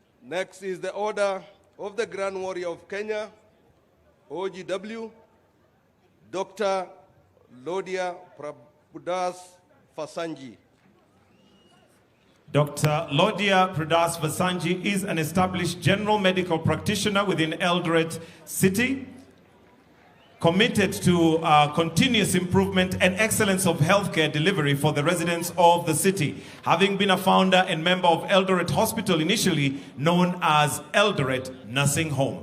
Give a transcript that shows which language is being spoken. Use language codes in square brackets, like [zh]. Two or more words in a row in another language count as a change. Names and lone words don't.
[en] Next is the Order of the Grand Warrior of Kenya, OGW, Dr. Lodia Prabhudas Fasanji. Dr. Lodia Prabhudas Fasanji is an established general medical practitioner within Eldoret City, committed to continuous improvement and excellence of healthcare delivery for the residents of the city, having been a founder and member of Eldoret Hospital, initially known as Eldoret Nursing Home.